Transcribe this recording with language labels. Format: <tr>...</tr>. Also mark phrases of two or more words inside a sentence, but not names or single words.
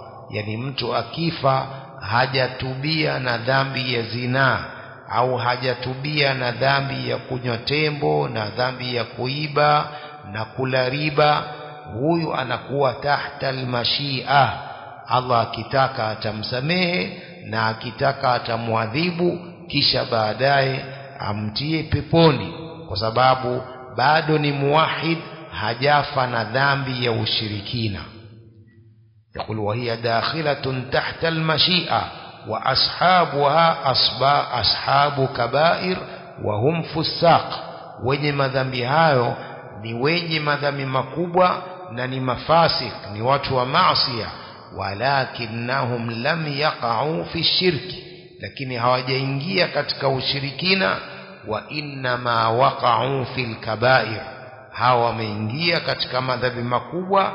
<sw>Yani mtu akifa hajatubia na dhambi ya zina, au hajatubia na dhambi ya kunywa tembo na dhambi ya kuiba na kula riba, huyu anakuwa</sw> <ar>تحت المشيئة.</ar> <sw>Allah akitaka atamsamehe na akitaka atamwadhibu, kisha baadaye amtie peponi, kwa sababu bado ni muwahid, hajafa na dhambi ya ushirikina.</sw> <ar>يقول وهي داخلة تحت المشيئة وأصحابها أصحاب كبائر وهم فساق.</ar> <sw>wenye madhambi hayo ni wenye madhambi makubwa na ni mafasik, ni watu wa maasiya.</sw> <ar>ولكنهم لم يقعوا في شرك,</ar> <sw>lakini hawajaingia katika ushirikina.</sw> <ar>وإنما وقعوا في الكبائر,</ar> <sw>hawa wameingia katika madhambi makubwa.</sw>